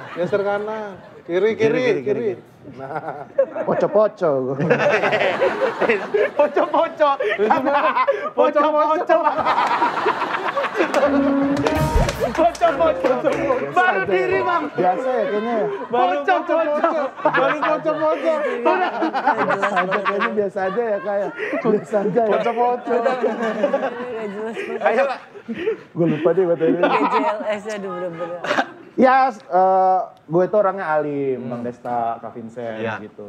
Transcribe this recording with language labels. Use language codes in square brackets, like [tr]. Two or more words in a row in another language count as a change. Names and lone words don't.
[id] Geser kanan. Kiri. Nah, Poco-poco. Poco-poco. Poco-poco. Baru diri, Bang. Biasa ya kayaknya. Poco-poco. baru poco-poco. Biasa aja kayaknya biasa aja ya kayak. Biasa aja ya. Poco-poco. Ayo. Gue lupa deh buat ini. GJLS aduh bener-bener. Ya, gue itu orangnya alim, Bang Desta, Kak Vincent gitu.